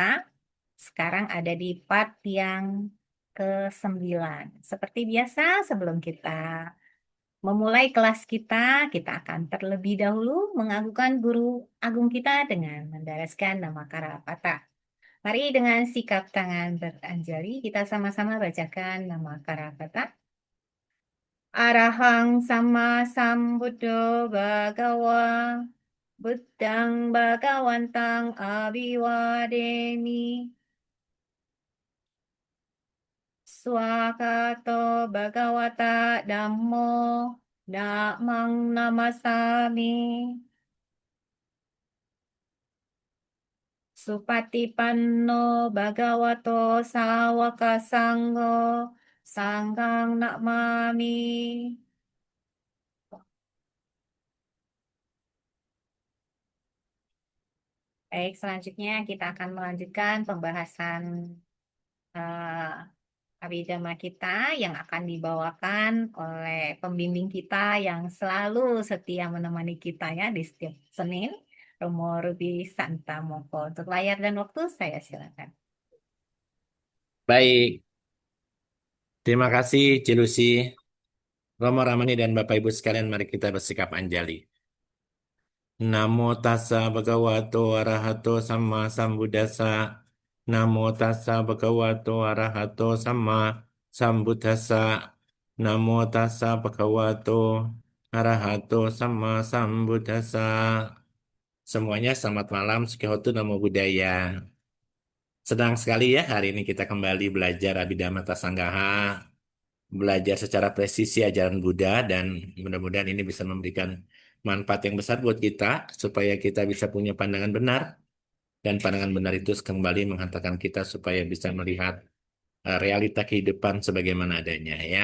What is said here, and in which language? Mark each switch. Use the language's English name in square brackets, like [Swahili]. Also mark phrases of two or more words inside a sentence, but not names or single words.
[Indonesian] Sekarang ada di part yang ke-9. Seperti biasa, sebelum kita memulai kelas kita, kita akan terlebih dahulu mengagungkan guru agung kita dengan mendareskan nama Karapata. Mari dengan sikap tangan beranjali, kita sama-sama bacakan nama Karapata. [Pali] Arahang sama sambuddho bhagawa, buddhang bhagawantang abhiwademi. Swakato Bhagawata Dhammo Dhammang Namasami. Supatipanno Bhagavato Sawaka Sangho Sanghang Namami. [Indonesian] Baik, selanjutnya kita akan melanjutkan pembahasan Abhidhamma kita yang akan dibawakan oleh pembimbing kita yang selalu setia menemani kita ya di setiap Senin, Romo Ruby Santamoko. Untuk layar dan waktu saya silakan. Baik, terima kasih Cilusi, Romo Ramani dan Bapak Ibu sekalian, mari kita bersikap anjali. [Pali] Namo tassa bhagavato arahato sama sambuddhassa. Namo tassa bhagavato arahato sama sambuddhassa. Namo tassa bhagavato arahato sama sambuddhassa. [Indonesian] Semuanya selamat malam, [Pali] Sukihotu Namo Buddhaya. [Indonesian] Sedang sekali ya hari ini kita kembali belajar Abhidhamma Tasanggaha, belajar secara presisi ajaran Buddha, dan mudah-mudahan ini bisa memberikan manfaat yang besar buat kita supaya kita bisa punya pandangan benar, dan pandangan benar itu kembali menghantarkan kita supaya bisa melihat realita kehidupan sebagaimana adanya ya.